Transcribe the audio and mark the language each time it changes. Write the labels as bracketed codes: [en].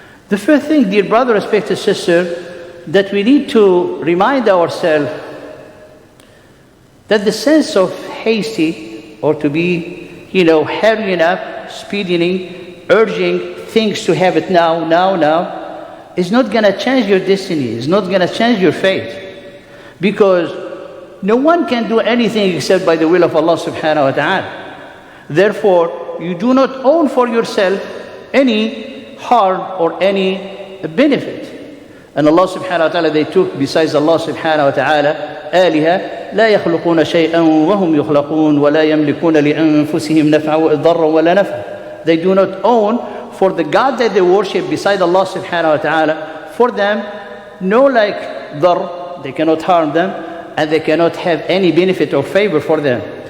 [en] The first thing, dear brother, respected sister, that we need to remind ourselves that the sense of hasty, or to be, hurrying up, speeding, urging things to have it now, is not going to change your destiny, is not going to change your fate. Because no one can do anything except by the will of Allah subhanahu wa ta'ala. Therefore, you do not own for yourself any harm or any benefit. And Allah subhanahu wa ta'ala, [ar] they took, besides Allah subhanahu wa ta'ala, آلهة لا يخلقون شيئا وهم يخلقون ولا يملكون لأنفسهم نفعا ضرا ولا نفعا. [en] They do not own for the God that they worship beside Allah subhanahu wa ta'ala, for them no dar, they cannot harm them, and they cannot have any benefit or favor for them.